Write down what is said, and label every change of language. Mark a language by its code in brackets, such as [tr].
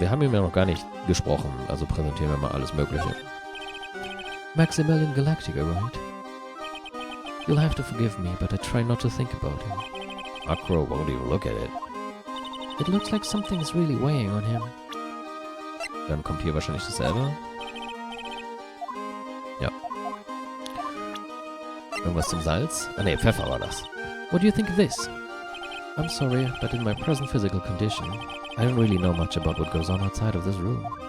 [de] Wir haben ihm ja noch gar nicht gesprochen, also präsentieren wir mal alles Mögliche. [en] Maximilian Galactica, right? You'll have to forgive me, but I try not to think about him. Acro won't even look at it. It looks like something is really weighing on him. [de] Dann kommt hier wahrscheinlich dasselbe. Ja. Irgendwas zum Salz? Ah ne, Pfeffer war das. [en] What do you think of this? I'm sorry, but in my present physical condition, I don't really know much about what goes on outside of this room.